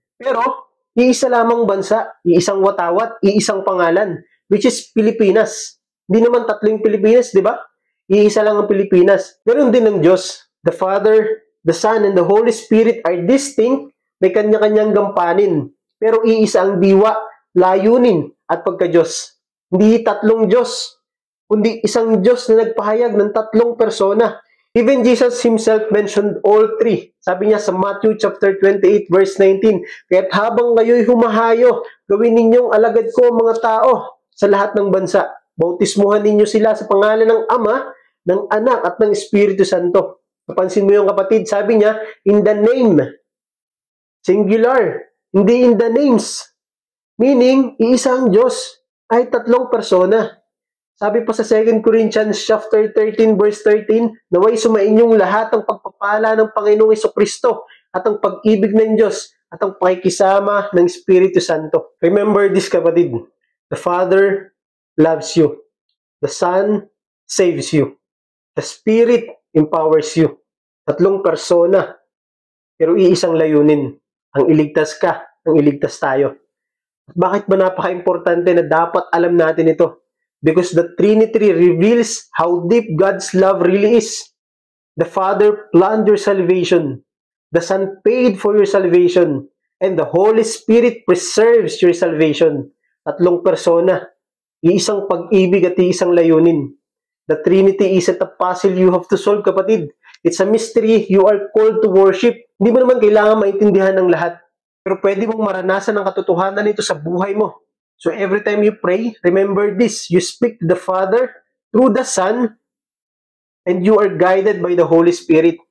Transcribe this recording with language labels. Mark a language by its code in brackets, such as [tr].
[tl] Pero, iisa lamang bansa, iisang watawat, iisang pangalan, [en] which is Pilipinas. [tl] Hindi naman tatlo yung Pilipinas, di ba? Iisa lang ang Pilipinas. Ganun din ng Diyos. [en] The Father, the Son, and the Holy Spirit are distinct, [tl] may kanya-kanyang gampanin. Pero iisa ang diwa, layunin, at pagka-Diyos. Hindi tatlong Diyos, kundi isang Diyos na nagpahayag ng tatlong persona. [en] Even Jesus himself mentioned all three. [tl] Sabi niya sa Matthew chapter 28 verse 19, kaya't habang kayo'y humahayo, gawin ninyong alagad ko ang mga tao sa lahat ng bansa. Bautismuhan ninyo sila sa pangalan ng Ama, ng Anak at ng Espiritu Santo. Napansin mo yung kapatid, sabi niya, [en] in the name, singular, [tl] hindi [en] in the names. [tl] Meaning, iisa ang Diyos ay tatlong persona. Sabi pa sa 2 Corinthians chapter 13 verse 13, naway sumainyong lahat ang pagpapala ng Panginoong Hesukristo at ang pag-ibig ng Diyos at ang pakikisama ng Espiritu Santo. [en] Remember this, kapatid. The Father loves you. The Son saves you. The Spirit empowers you. [tl] Tatlong persona, pero iisang layunin. Ang iligtas ka, ang iligtas tayo. Bakit ba napaka-importante na dapat alam natin ito? [en] Because the Trinity reveals how deep God's love really is. The Father planned your salvation. The Son paid for your salvation. And the Holy Spirit preserves your salvation. [tl] Tatlong persona, iisang pag-ibig at iisang layunin. [en] The Trinity isn't a puzzle you have to solve, kapatid. It's a mystery you are called to worship. [tl] Hindi mo naman kailangan maintindihan ng lahat. Pero pwede mong maranasan ang katotohanan nito sa buhay mo. [en] So every time you pray, remember this. You speak to the Father through the Son and you are guided by the Holy Spirit.